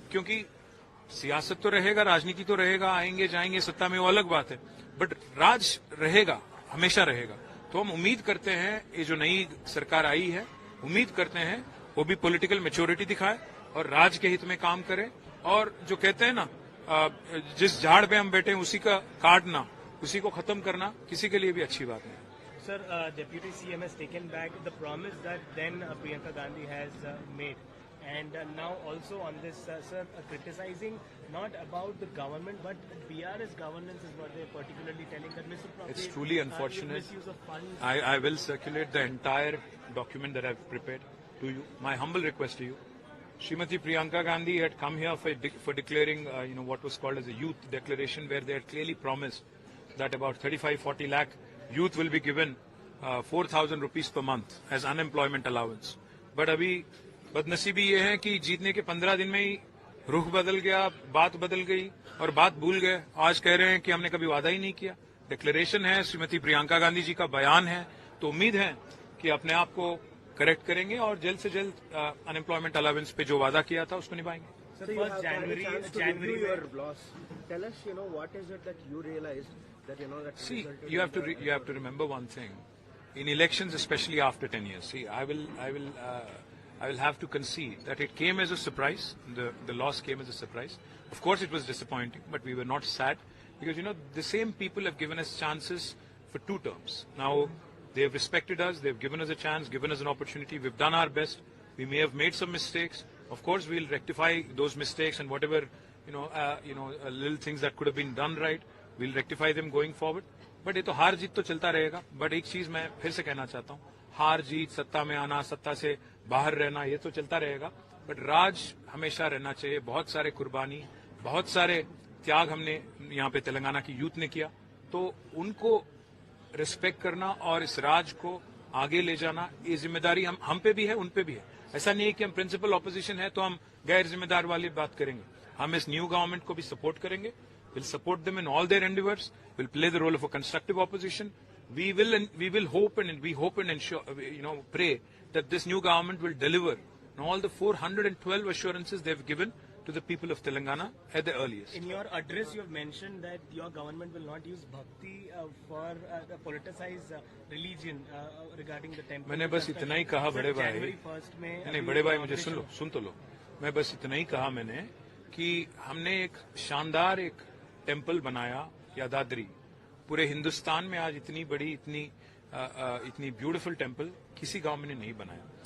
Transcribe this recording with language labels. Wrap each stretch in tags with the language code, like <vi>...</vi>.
<hi>क्योंकि सियासत तो रहेगा, राजनीति तो रहेगा, आएंगे जाएंगे सत्ता में, वो अलग बात है, बट राज रहेगा, हमेशा रहेगा। तो हम उम्मीद करते हैं ये जो नई सरकार आई है, उम्मीद करते हैं वो भी पॉलिटिकल मैच्योरिटी दिखाए और राज के हित में काम करे। और जो कहते हैं ना, जिस झाड़ पे हम बैठे हैं उसी का काटना, उसी को खत्म करना किसी के लिए भी अच्छी बात नहीं।</hi> <en>Sir, Deputy CM has taken back the promise that then Priyanka Gandhi has made. And now also on this, sir, criticizing not about the government, but BRS governance is what they're particularly telling that misappropriation. It's truly unfortunate. Misuse of funds. I will circulate the entire document that I've prepared to you. My humble request to you. Srimati Priyanka Gandhi had come here for declaring, what was called as a youth declaration, where they had clearly promised that about 35-40 lakh youth will be given 4,000 rupees per month as unemployment allowance.</en> <hi>But अभी बदनसीबी ये है कि जीतने के 15 दिन में ही रुख बदल गया, बात बदल गई और बात भूल गए। आज कह रहे हैं कि हमने कभी वादा ही नहीं किया। डिक्लेरेशन है, श्रीमती प्रियंका गांधी जी का बयान है, तो उम्मीद है कि अपने आप को करेक्ट करेंगे और जल्द से जल्द अनएम्प्लॉयमेंट अलाउंस पे जो वादा किया था उसको निभाएंगे।</hi> <en>So first January, your loss. Tell us, what is it that you realized that that. See, you have to remember one thing. In elections, especially after 10 years, see, I will have to concede that it came as a surprise. The loss came as a surprise. Of course, it was disappointing, but we were not sad because the same people have given us chances for 2 terms. Now they have respected us. They have given us a chance, given us an opportunity. We've done our best. We may have made some mistakes. Of course, we'll rectify those mistakes and whatever little things that could have been done right, we'll rectify them going forward.</en> <hi>But ये तो हार जीत तो चलता रहेगा। But एक चीज मैं फिर से कहना चाहता हूँ, हार जीत, सत्ता में आना, सत्ता से बाहर रहना, ये तो चलता रहेगा, बट राज हमेशा रहना चाहिए। बहुत सारे कुर्बानी, बहुत सारे त्याग हमने यहाँ पे तेलंगाना की यूथ ने किया, तो उनको रिस्पेक्ट करना और इस राज को आगे ले जाना, ये जिम्मेदारी हम पे भी है, उन पे भी है। ऐसा नहीं है कि हम प्रिंसिपल ऑपोजिशन है तो हम गैर जिम्मेदार वाली बात करेंगे। हम इस न्यू गवर्नमेंट को भी सपोर्ट करेंगे।</hi> <en>We'll support them in all their endeavors. We'll play the role of a constructive opposition. We will hope and ensure, pray that this new government will deliver on all the 412 assurances they've given to the people of Telangana at the earliest. In your address, you have mentioned that your government will not use bhakti for the politicized religion regarding the temple.</en> <hi>मैंने बस इतना ही कहा बड़े भाई, नहीं बड़े भाई मुझे सुन तो लो। मैं बस इतना ही कहा मैंने कि हमने एक शानदार एक टेम्पल बनाया, यादाद्री। पूरे हिंदुस्तान में आज इतनी बड़ी, इतनी ब्यूटीफुल टेम्पल किसी गांव में नहीं बनाया।</hi>